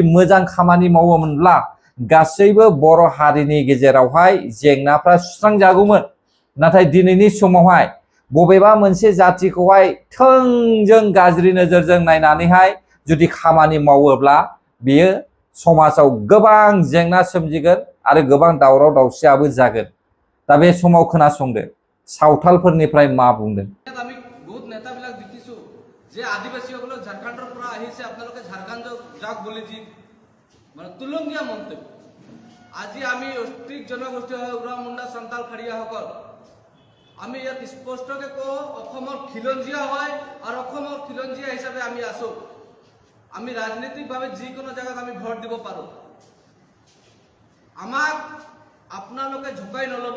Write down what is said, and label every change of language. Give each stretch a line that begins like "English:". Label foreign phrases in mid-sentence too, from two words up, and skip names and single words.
Bodo: मोजां खामानि मावोमोनब्ला गासैबो बर' हारिनि गेजेरावहाय जेंनाफ्रा सुस्रांजागौमोन नाथाय दिनैनि समावहाय बबेबा मोनसे जातिखौहाय थोंजों गाज्रि नोजोरजों नायनानैहाय जुदि खामानि मावोब्ला बेयो समाजाव गोबां जेंना सोमजिगोन आरो गोबां दावराव दावसियाबो जागोन दा बे समाव खोनासंदो सावथालफोरनिफ्राय मा बुंदों
Assamese: আমি বহুত নেতাবিলাক দেখিছো যে আদিবাসীসকলক ঝাৰখণ্ডৰ পৰা আহিছে আপোনালোকে ঝাৰখণ্ড যাওক বুলি যি মানে তুলনীয়া মন্তব্য আজি আমি অস্ত্ৰিক জনগোষ্ঠী হয় উৰা মুণ্ডা সন্তাল খাৰিয়াসকল আমি ইয়াত স্পষ্টকৈ কওঁ অসমৰ খিলঞ্জীয়া হয় আৰু অসমৰ খিলঞ্জীয়া হিচাপে আমি আছো আমি ৰাজনৈতিকভাৱে যিকোনো জায়গাত আমি ভোট দিব পাৰো আমাক আপোনালোকে ঝুকাই নলব